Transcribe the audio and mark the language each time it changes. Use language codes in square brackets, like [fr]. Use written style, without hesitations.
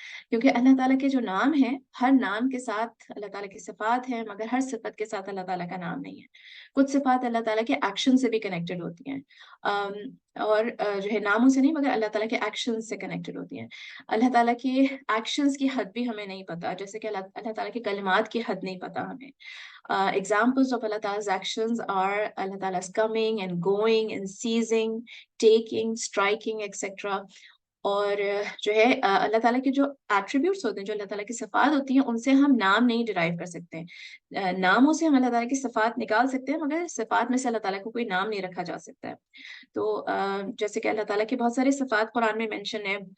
[hi] क्योंकि अल्लाह ताला के जो नाम है, हर नाम के साथ अल्लाह ताला की सिफात है, मगर हर सिफत के साथ अल्लाह ताला का नाम नहीं है. कुछ सिफात अल्लाह ताला के एक्शन से भी कनेक्टेड होती हैं, और जो है नामों से नहीं मगर अल्लाह ताला के एक्शन से कनेक्टेड होती हैं. अल्लाह ताला के एक्शंस की हद भी हमें नहीं पता, जैसे कि अल्लाह ताला के कलिमात की हद नहीं पता हमें. [en] Examples of Allah Ta'ala's actions are Allah Ta'ala's coming and going and seizing, taking, striking, etc. [hi] और जो है अल्लाह ताला के जो एट्रीब्यूट्स होते हैं, जो अल्लाह ताला की सिफात होती हैं, उनसे हम नाम नहीं डिराइव कर सकते हैं. नामों से हम अल्लाह ताला की सिफात निकाल सकते हैं, मगर सिफात में से अल्लाह ताला को कोई नाम नहीं रखा जा सकता है. तो जैसे कि अल्लाह ताला की बहुत सारी सिफात कुरान में मेंशन है.